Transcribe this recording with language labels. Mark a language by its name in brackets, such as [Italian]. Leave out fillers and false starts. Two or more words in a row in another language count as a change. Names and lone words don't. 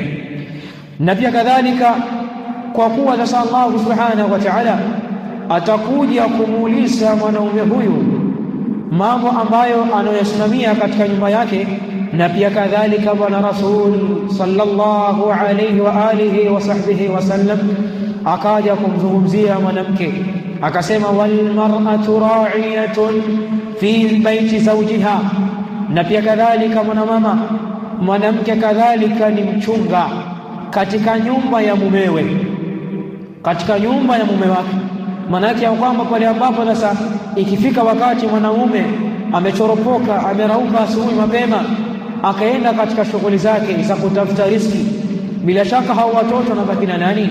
[Swahili] Na pia kadhalika kwa kuwa sasa Allah [Arabic] سبحانه وتعالى [Swahili] atakuja kumuuliza mwanaume huyu mambo ambayo anayosimamia katika nyumba yake, na pia kadhalika Bwana Rasul [Arabic] صلى الله عليه وعلى آله وصحبه وسلم [Swahili] akaja kumzungumzia mwanamke, akasema [Arabic] والمرأة راعية في بيت زوجها, [Swahili] na pia kadhalika mwanamama, mwanamke kadhalika ni mchunga katika nyumba ya mumewe, katika nyumba ya mume wake. Manake ya kwamba pale ambapo sasa ikifika wakati mwanamume amechoropoka, amerauka asubuhi mapema, akaenda katika shughuli zake za kutafuta riziki, bila shaka hao watoto wanabaki na nani?